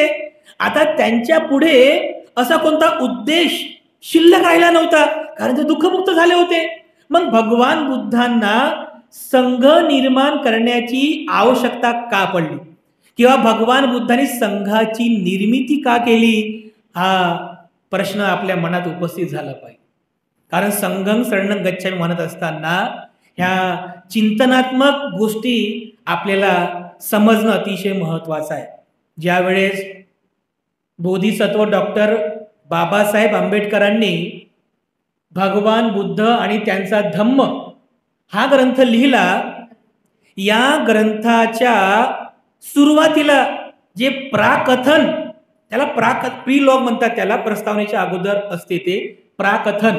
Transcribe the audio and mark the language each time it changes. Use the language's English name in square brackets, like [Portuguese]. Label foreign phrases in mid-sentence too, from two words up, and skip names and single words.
[Marathi] आता त्यांच्या पुढे असा कोणता उद्देश शिल्लक राहिला नव्हता, कारण ते दुःखमुक्त झाले होते. मग भगवान बुद्धांना संघ निर्माण करण्याची आवश्यकता का पडली, किंवा भगवान बुद्धांनी संघाची निर्मिती का केली, हा प्रश्न आपल्या मनात उपस्थित झाला पाहिजे. कारण [Pali] संघं शरणं गच्छामी [Marathi] म्हणत असताना ह्या चिंतनात्मक गोष्टी आपल्याला समजणं अतिशय महत्वाचं आहे. ज्यावेळेस बोधिसत्व डॉक्टर बाबासाहेब आंबेडकरांनी भगवान बुद्ध आणि त्यांचा धम्म हा ग्रंथ लिहिला, या ग्रंथाच्या सुरुवातीला जे प्राकथन, त्याला प्रीलॉग म्हणतात, त्याला प्रस्तावनेच्या अगोदर असते ते प्राकथन.